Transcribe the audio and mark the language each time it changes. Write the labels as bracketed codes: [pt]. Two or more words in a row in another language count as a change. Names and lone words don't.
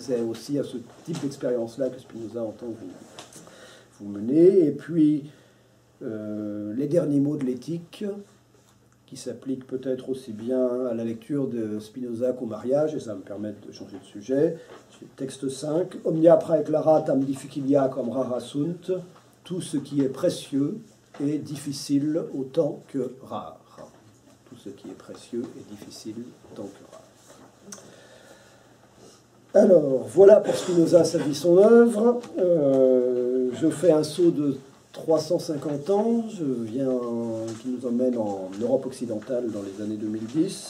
[fr] C'est aussi à ce type d'expérience-là que Spinoza entend vous mener. Et puis, les derniers mots de l'éthique, qui s'appliquent peut-être aussi bien à la lecture de Spinoza qu'au mariage, et ça me permet de changer de sujet. Texte 5, [la] Omnia praeclara tam difficilia cum rara sunt, [fr] tout ce qui est précieux est difficile autant que rare. Tout ce qui est précieux est difficile autant que rare. Alors, voilà pour Spinoza, sa vie, son œuvre. Je fais un saut de 350 ans, qui nous emmène en Europe occidentale dans les années 2010.